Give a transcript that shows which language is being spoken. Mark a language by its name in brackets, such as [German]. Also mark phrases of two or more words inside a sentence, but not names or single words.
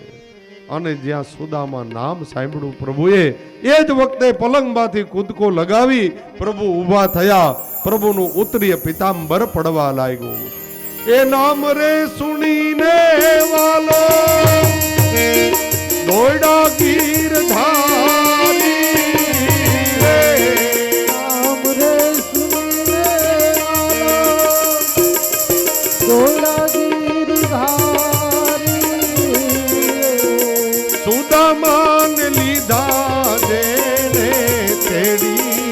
[Gujarati] અને જ્યાં સુદામા નામ સાંભળ્યું પ્રભુએ, એ જ વખતે પલંગમાંથી કૂદકો લગાવી પ્રભુ ઊભા થયા. પ્રભુનું ઉત્તરીય પિતાંબર પડવા લાગ્યું. એ નામ રે સુણીને વાલો દોડા ગીર ધારી રે. [Hindi] नाम रे सुनने वाला दौड़ा गिरधारी [Gujarati] સુદામાને લીધા જેને તેડી